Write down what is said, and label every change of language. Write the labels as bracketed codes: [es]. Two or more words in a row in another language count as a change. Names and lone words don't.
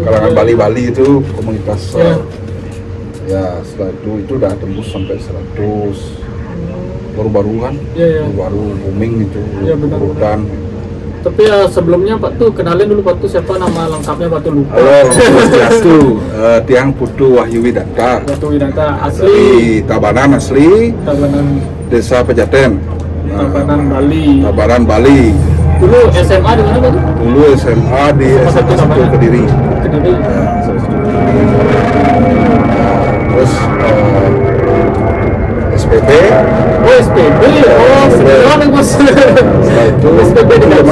[id] kalangan Ya. Bali-Bali itu komunitas. Ya. Ya setelah itu udah tembus sampai 100. Baru-baru kan, Iya, iya. baru booming itu Iya, benar, urutan. Tapi ya sebelumnya Pak tuh kenalin dulu Pak tuh siapa nama lengkapnya Pak tuh lupa. Halo, [ban] Swastiastu, Tiang Putu Wahyu Widanta. [id] Batu Widanta Dari asli Tabanan asli, Tabanan Desa Pejaten. Tabanan Bali. Tabanan Bali. Dulu SMA di mana Pak tuh? Dulu SMA di SMA 1 Kediri. Kediri. Ya, SMA 1 Kediri. Terus SPP. Oh SPB, oh sebenarnya bos. Setelah itu SPB di Gatsu.